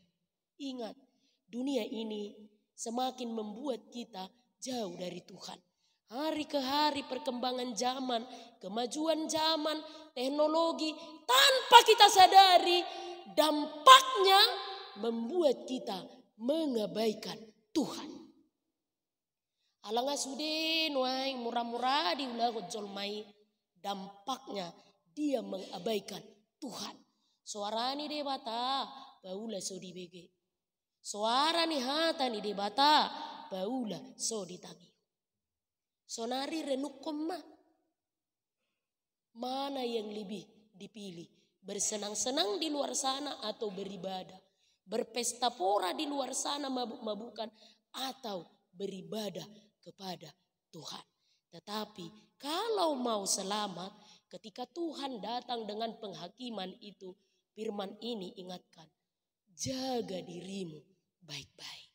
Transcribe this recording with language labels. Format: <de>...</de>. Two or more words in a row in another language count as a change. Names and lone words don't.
<id>Ingat, dunia ini semakin membuat kita jauh dari Tuhan. Hari ke hari perkembangan zaman, kemajuan zaman, teknologi, tanpa kita sadari dampaknya membuat kita mengabaikan Tuhan.</id> <bbc>Alanga sude nuai murah-murah di ulah jolmai,</bbc> <id>dampaknya dia mengabaikan Tuhan.</id> <bbc>Suara ni de bata baula so dibege. Suara ni hata ni de bata baula so ditangi. Sonari renuk koma.</bbc> <id>Mana yang lebih dipilih? Bersenang-senang di luar sana atau beribadah? Berpesta pora di luar sana mabuk-mabukan atau beribadah kepada Tuhan? Tetapi kalau mau selamat, ketika Tuhan datang dengan penghakiman itu, firman ini ingatkan, jaga dirimu baik-baik.</id>